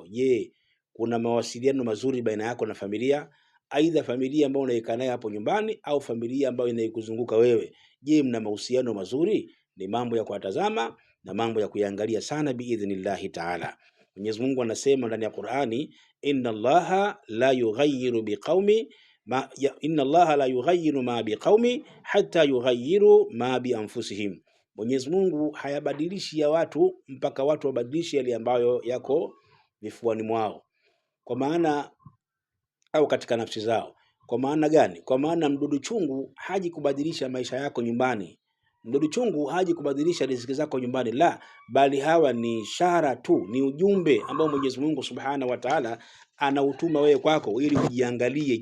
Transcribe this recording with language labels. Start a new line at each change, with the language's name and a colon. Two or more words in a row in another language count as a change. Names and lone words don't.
Swahili: Je, kuna mawasiliano mazuri baina yako na familia? Aidha familia ambayo unaikaa nayo hapo nyumbani au familia ambayo inaikuzunguka wewe. Je, mna mahusiano mazuri? Ni mambo ya kuatazama na mambo ya kuyaangalia sana
Arabic: بإذن الله تعالى.
Swahili: Mwenyezi Mungu anasema ndani ya Qur'ani,
Arabic: إن الله لا يغير بقوم إن الله لا يغير ما بقوم حتى يغيروا ما بأنفسهم.
Swahili: Mwenyezi Mungu hayabadilishi ya watu mpaka watu wabadilishe yale ambayo yako vifuani mwao, kwa maana au katika nafsi zao. Kwa maana gani? Kwa maana mdudu chungu haji kubadilisha maisha yako nyumbani. Mdudu chungu haji kubadilisha riziki zako nyumbani, la, bali hawa ni ishara tu, ni ujumbe ambao Mwenyezi Mungu
Arabic: سبحانه وتعالى
Swahili: anautuma wewe kwako ili ujiangalie.